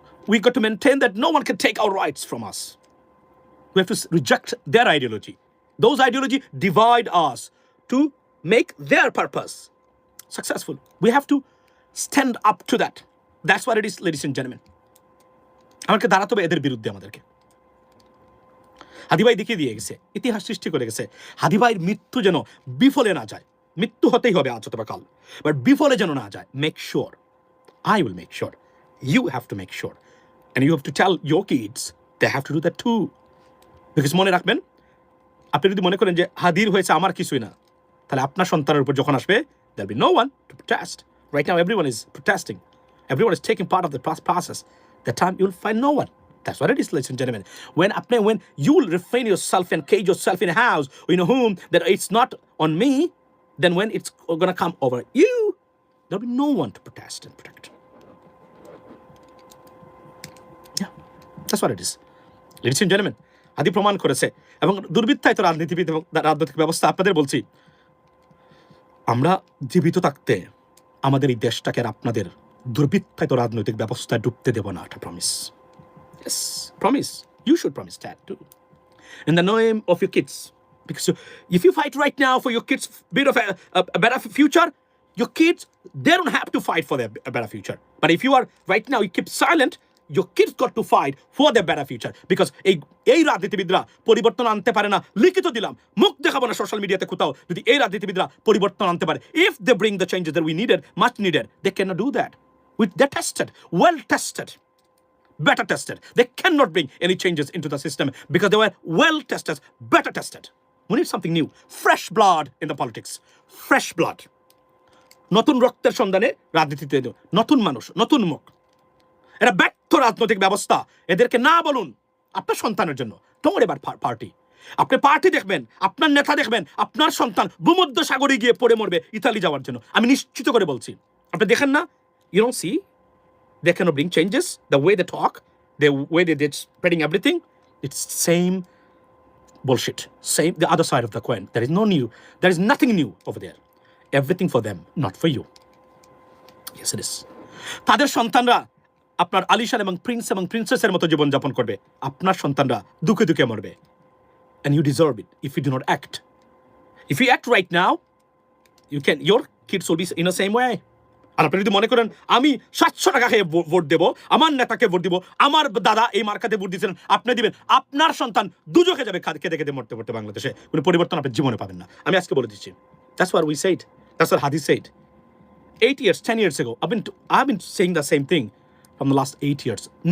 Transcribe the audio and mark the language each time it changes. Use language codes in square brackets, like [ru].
[en] We got to maintain that no one can take our rights from us. We have to reject their ideology. Those ideology divide us to make their purpose successful. We have to stand up to that. That's what it is, ladies and gentlemen. [bn] আমাদেরকে দাঁড়াতে হবে এদের বিরুদ্ধে আমাদেরকে। হাদি ভাই দেখিয়ে দিয়ে গেছে, ইতিহাস সৃষ্টি করে গেছে। হাদি ভাইয়ের মৃত্যু যেন বিফলে না যায়। মৃত্যু হতেই হবে আজ অথবা কাল, বাট বিফলে যেন না যায়। [en] Make sure, I will make sure, you have to make sure, and you have to tell your kids they have to do that too. [bn] Because মনে রাখবেন, আপনি যদি মনে করেন যে হাদির হয়েছে আমার কিছুই না, তাহলে আপনার সন্তানের উপর যখন আসবে, [en] there'll be no one to protest. Right now, everyone is protesting. Everyone is taking part of the process. That time, you'll find no one. That's what it is, ladies and gentlemen. When you will refrain yourself and cage yourself in a house, in a home, that it's not on me, then when it's going to come over you, There'll be no one to protest and protect. Yeah, that's what it is. Ladies and gentlemen, [bn] হাদি প্রমাণ করেছে এবং দুর্বৃত্তায়িত রাজনীতিবিদ এবং রাজনৈতিক ব্যবস্থা আপনাদের বলছি, আমরা জীবিত থাকতে আমাদের এই দেশটাকে আর আপনাদের দুর্বৃত্তায়িত রাজনৈতিক ব্যবস্থায় ডুবতে দেব না, একটা promise. [en] Yes, promise. You should promise that too. In the name of your kids. Because if you fight right now for your kids' bit of a better future, your kids, they don't have to fight for a better future. But if you are right now, you keep silent, your kids got to fight for their better future. Because [bn] এই রাজনীতিবিদরা পরিবর্তন আনতে পারে না, লিখিত দিলাম, মুখ দেখাবো না সোশ্যাল মিডিয়াতে কোথাও, যদি এই রাজনীতিবিদরা পরিবর্তন আনতে পারে, [en] if they bring the changes that we needed, much needed, they cannot do that. They're tested, well tested. Better tested. They cannot bring any changes into the system because they were well tested, better tested. We need something new. Fresh blood in the politics. Fresh blood. [bn] নতুন রক্তের সন্ধানে রাজনীতিতে নতুন মানুষ, নতুন মুখ। এটা ব্যর্থ রাজনৈতিক ব্যবস্থা, এদেরকে না বলুন আপনার সন্তানের জন্য। [en] Don't worry about party. [bn] আপনি পার্টি দেখবেন, আপনার নেতা দেখবেন, আপনার সন্তান ভূমধ্য সাগরে গিয়ে পড়ে মরবে ইতালি যাওয়ার জন্য। আমি নিশ্চিত করে বলছি। আপনি দেখেন না? [en] You don't see? They cannot bring changes. The way they talk, the way they're spreading everything, it's same bullshit. Same, the other side of the coin. There is no new. There is nothing new over there. Everything for them, not for you. Yes, it is. [bn] তাদের সন্তানরা আপনার আলিশান এবং Prince এবং প্রিন্সেসের মতো জীবনযাপন করবে। আপনার সন্তানরা দুঃখে দুঃখে মরবে। [en] And you deserve it if you do not act. If you act right now, your kids will be in the same way. [bn] আর আপনি যদি মনে করেন আমি 700 টাকা খেয়ে ভোট দেবো, আমার নেতাকে ভোট দিব, আমার দাদা এই মার্কাতে ভোট দিয়েছিলেন, আপনি দিবেন, আপনার সন্তান দুজকে যাবে কেঁদে কেঁদে মরতে মরতে বাংলাদেশে। কোনো পরিবর্তন আপনি জীবনে পাবেন না। আমি আজকে বলে দিচ্ছি। [en] That's what we said. That's what Hadi said. 8 years, 10 years ago, I've been saying the same thing from the last 8 years.